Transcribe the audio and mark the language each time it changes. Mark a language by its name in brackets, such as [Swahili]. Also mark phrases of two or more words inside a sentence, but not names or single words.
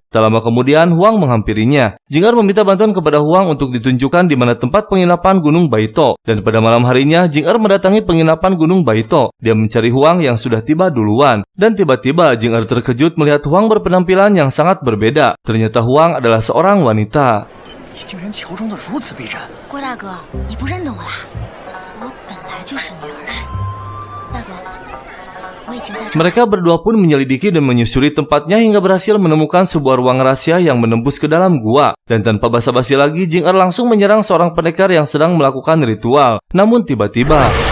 [Indonesian] Tak lama kemudian, Huang menghampirinya. Jing Er meminta bantuan kepada Huang untuk ditunjukkan di mana tempat penginapan Gunung Baito. Dan pada malam harinya, Jing Er mendatangi penginapan Gunung Baito. Dia mencari Huang yang sudah tiba duluan. Dan tiba-tiba Jing Er terkejut melihat Huang berpenampilan yang sangat berbeda. Ternyata Huang adalah seorang wanita. [Chinese] 你竟然乔装得如此逼真！郭大哥，你不认得我啦？我本来就是女儿身。大哥，我已经在这。 [Indonesian] Mereka berdua pun menyelidiki dan menyusuri tempatnya hingga berhasil menemukan sebuah ruang rahasia yang menembus ke dalam gua. Dan tanpa basa-basi lagi, Jing Er langsung menyerang seorang pendekar yang sedang melakukan ritual. Namun tiba-tiba,